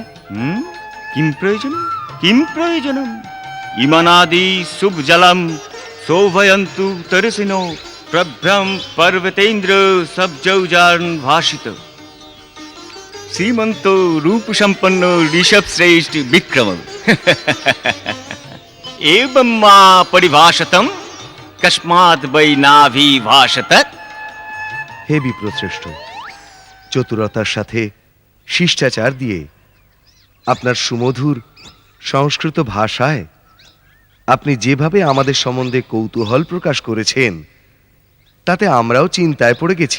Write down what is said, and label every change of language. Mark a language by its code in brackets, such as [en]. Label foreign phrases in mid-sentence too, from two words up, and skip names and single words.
[sa] কিম প্রয়োজনম, কিম প্রয়োজনম? ইমানাদি শুভ জলম শোভয়ন্তু তরসিনো প্রভ্রম পর্বতেন্দ্র সবজৌজান ভাষিত শ্রীমন্ত রূপ সম্পন্ন ঋষভ শ্রেষ্ঠ বিক্রম। एवं मा परिभाषतम कस्मात् वै नाभिभाषत। [bn] হে বিপ্রশ্রেষ্ঠ, চতুরতার সাথে শিষ্টাচার দিয়ে আপনার সুমধুর সংস্কৃত ভাষায় আপনি যেভাবে আমাদের সম্বন্ধে কৌতূহল প্রকাশ করেছেন, তাতে আমরাও চিন্তায় পড়ে গেছি।